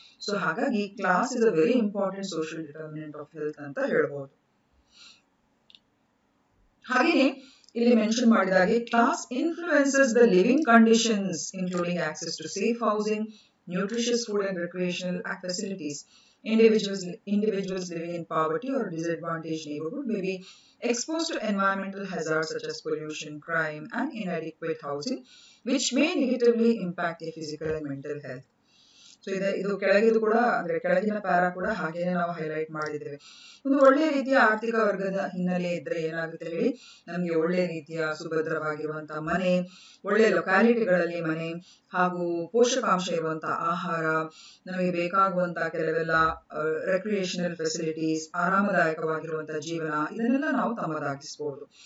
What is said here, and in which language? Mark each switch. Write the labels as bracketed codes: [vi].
[kn] So ಹಾಗಾಗಿ [en] class is a very important social determinant of health [kn] ಅಂತ ಹೇಳ್ಬಹುದು. ಹಾಗೆಯೇ ಇಲ್ಲಿ mention ಮಾಡಿದಾಗೆ [en] Class influences the living conditions including access to safe housing, nutritious food and recreational facilities. Individuals living in poverty or disadvantaged neighborhood may be exposed to environmental hazards such as pollution, crime, and inadequate housing, which may negatively impact their physical and mental health. [kn] So ಇದು ಕೆಳಗಿದು ಕೂಡ ಅಂದ್ರೆ ಕೆಳಗಿನ para ಕೂಡ ಹಾಗೇನೆ ನಾವು highlight ಮಾಡಿದ್ದೇವೆ. ಒಂದು ಒಳ್ಳೆ ರೀತಿಯ ಆರ್ಥಿಕ ವರ್ಗದ ಹಿನ್ನೆಲೆ ಇದ್ರೆ ಏನಾಗುತ್ತೆ ಹೇಳಿ, ನಮ್ಗೆ ಒಳ್ಳೆ ರೀತಿಯ ಸುಭದ್ರವಾಗಿರುವಂತಹ ಮನೆ, ಒಳ್ಳೆ ಲೊಕ್ಯಾಲಿಟಿಗಳಲ್ಲಿ ಮನೆ ಹಾಗೂ ಪೋಷಕಾಂಶ ಇರುವಂತಹ ಆಹಾರ, ನಮಗೆ ಬೇಕಾಗುವಂತಹ ಕೆಲವೆಲ್ಲ ರೆಕ್ರಿಯೇಷನಲ್ ಫೆಸಿಲಿಟೀಸ್, ಆರಾಮದಾಯಕವಾಗಿರುವಂತಹ ಜೀವನ, ಇದನ್ನೆಲ್ಲ ನಾವು ತಮ್ಮದಾಗಿಸಬಹುದು.